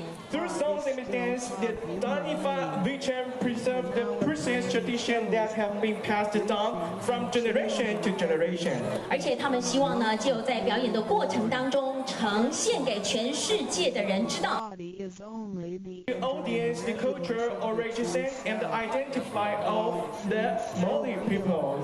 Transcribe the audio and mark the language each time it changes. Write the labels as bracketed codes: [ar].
[en] Through songs and dance, the Danifa region preserve the precious tradition that have been passed down from generation to generation. [zh] 而且他们希望呢，就在表演的过程当中，呈现给全世界的人知道。 [en] The audience, the culture, origin, and the identify of the Mali people.